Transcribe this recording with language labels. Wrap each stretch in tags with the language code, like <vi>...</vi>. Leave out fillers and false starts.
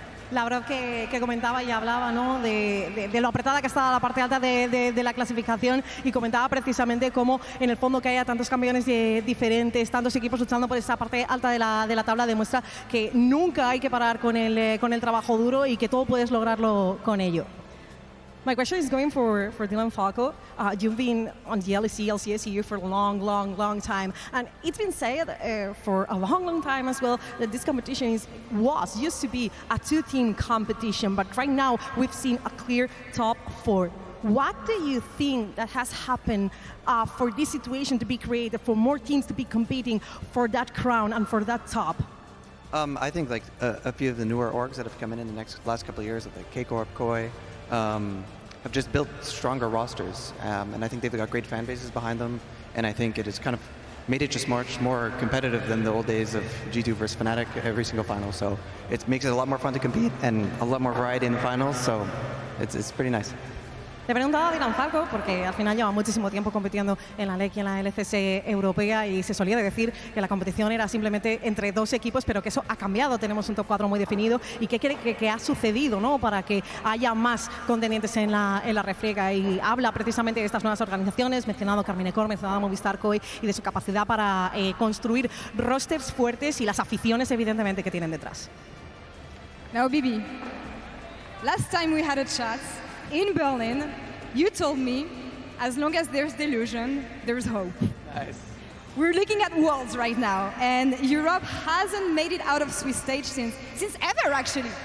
<es>Labrov, que comentaba y hablaba, ¿no?, de lo apretada que está la parte alta de la clasificación, y comentaba precisamente cómo en el fondo que haya tantos campeones diferentes, tantos equipos luchando por esa parte alta de la tabla, demuestra que nunca hay que parar con el trabajo duro y que todo puedes lograrlo con ello.</es> <en>My question is going for Dylan Falco. You've been on the LEC, LCSU for a long time. And it's been said for a long time as well that this competition used to be a 2-team competition. But right now, we've seen a clear top 4. What do you think that has happened for this situation to be created, for more teams to be competing for that crown and for that top? I think like a few of the newer orgs that have come in the last couple of years, like MKOI, have just built stronger rosters, and I think they've got great fan bases behind them, and I think it has kind of made it just much more competitive than the old days of G2 versus Fnatic every single final. So it makes it a lot more fun to compete and a lot more variety in the finals. So it's pretty nice.</en> <es>Le preguntaba a Dylan Falco, porque al final lleva muchísimo tiempo compitiendo en la LEC y en la LCS europea, y se solía decir que la competición era simplemente entre dos equipos, pero que eso ha cambiado. Tenemos un top 4 muy definido. ¿Y qué cree que ha sucedido, ¿no?, para que haya más contendientes en la refriega? Y habla precisamente de estas nuevas organizaciones, mencionado Carmine Corp, mencionado Movistar Koi, y de su capacidad para construir rosters fuertes y las aficiones, evidentemente, que tienen detrás.</es> <en>Now, Bibi, last time we had a chat in Berlin, you told me, as long as there's delusion, there's hope. Nice. We're looking at Worlds right now, and Europe hasn't made it out of Swiss stage since ever, actually.</en>